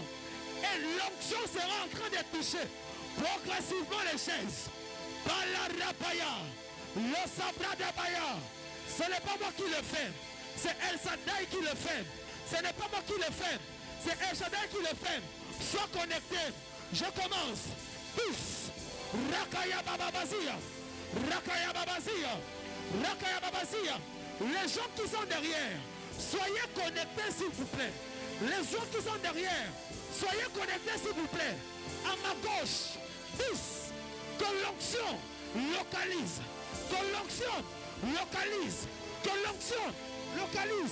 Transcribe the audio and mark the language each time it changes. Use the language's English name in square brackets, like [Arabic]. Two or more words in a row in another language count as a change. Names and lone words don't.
[French] Et l'onction sera en train de toucher progressivement les chaises. Par la rapaya, le sabra de baya. Ce n'est pas moi qui le fais. C'est El Shaddai qui le fait. Ce n'est pas moi qui le fais. C'est El Shaddai qui le fait. Sois connecté. Je commence. 10. Rakaya bababazia. Rakaya babazia. Rakaya babazia. Les gens qui sont derrière, soyez connectés s'il vous plaît. Les gens qui sont derrière, soyez connectés s'il vous plaît. À ma gauche, 10. Que l'onction localise. Que l'onction localise. Que l'onction localise.